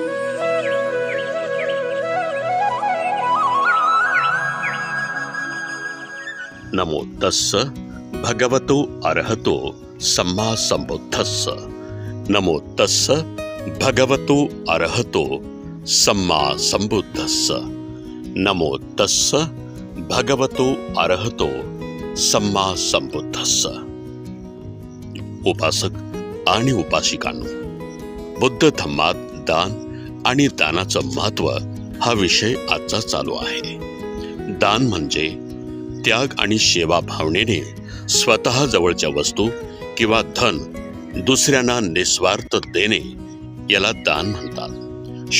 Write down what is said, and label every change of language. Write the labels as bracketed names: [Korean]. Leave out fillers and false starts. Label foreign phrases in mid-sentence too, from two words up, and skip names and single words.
[Pali] नमो तस्स भगवतो अरहतो सम्मा संबुद्धस्स। नमो तस्स भगवतो अरहतो सम्मा संबुद्धस्स। नमो तस्स भगवतो अरहतो सम्मा संबुद्धस्स। [Marathi] उपासक आणि उपासिकांनो, बुद्ध धम्मात दान आणि दानाचं महत्त्व हा विषय आजचा चालू आहे। दान म्हणजे त्याग आणि सेवा भावनेने स्वतः जवळच्या वस्तू किंवा धन दुसऱ्यांना निस्वार्थ देणे याला दान म्हणतात।